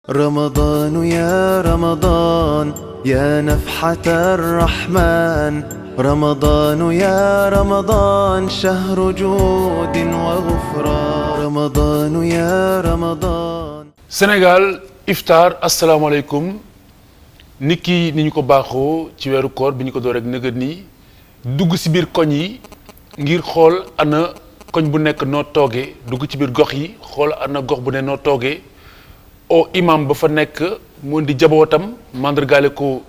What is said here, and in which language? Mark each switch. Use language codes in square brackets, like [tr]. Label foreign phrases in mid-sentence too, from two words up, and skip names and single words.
[ar] رمضان يا رمضان يا نفحة الرحمن رمضان يا رمضان شهر جود وغفران رمضان يا رمضان [wo] Sénégal iftar asalaamaaleykum niki ni ñu ko baaxoo ci weeru koor bi ñu ko door rek nëgët nii dugg ci biir koñ yi ngir xool ana koñ bu nekk noo toogee dugg ci biir gox yi xool ana gox bu ne noo toogee o imam ba fa nekk mu di jabootam mandargaale ko